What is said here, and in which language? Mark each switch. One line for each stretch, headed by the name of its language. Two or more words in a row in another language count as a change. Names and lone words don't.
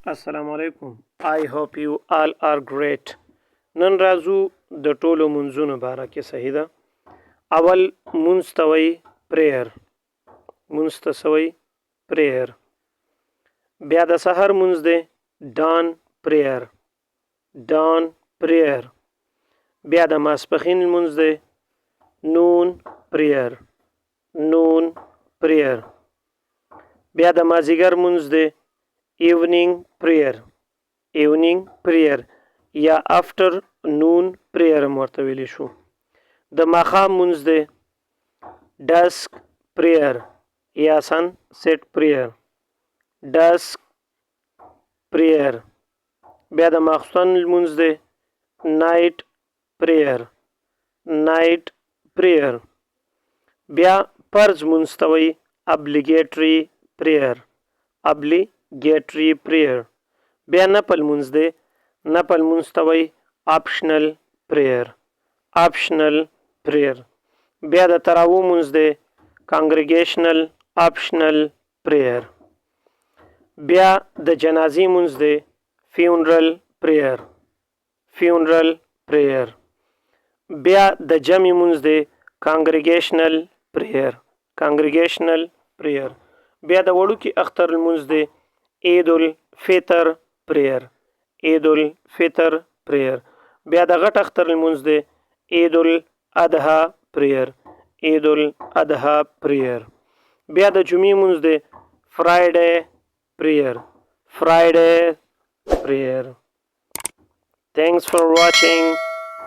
Arabic: السلام علیکم.
English: I hope you all are great.
Pashto: نن راځو د ټولو منځونو باره کې صحیح ده. اول منځ ته وایي prayer. منځ ته څه وایي prayer. بیا د سحر منځ دی
English: dawn prayer. dawn prayer.
Pashto: بیا د ماسپښین منځ دی
English: noon prayer. noon prayer.
Pashto: بیا د مازدیګر منځ دی
English: evening prayer. evening prayer یا afternoon prayer
Pashto: ورته ویلی شو. د ماښام منځ دی
English: dusk prayer
Pashto: یا
English: sunset prayer. dusk prayer.
Pashto: بیا د ماخستن منځ دی
English: night prayer. night prayer.
Pashto: بیا فرض منځ ته وایي
English: obligatory prayer. obligatory prayer.
Pashto: بیا نفل منځ دی نفل منځ ته وایي
English: optional prayer. optional prayer.
Pashto: بیا د تراویح منځ دی
English: congregational optional prayer.
Pashto: بیا د جنازې منځ دی
English: funeral prayer. funeral prayer.
Pashto: بیا د جمع منځ دی
English: congregational prayer. congregational prayer.
Pashto: بیا د وړوکي اختر لمونځ دی عید الفطر prayer.
English: عید الفطر prayer.
Pashto: بیا د غټ اختر لمونځ دی عید الاضحی prayer.
English: عید الاضحی prayer.
Pashto: بیا د جمعې لمونځ دی
English: Friday prayer. Friday prayer. Thanks for watching.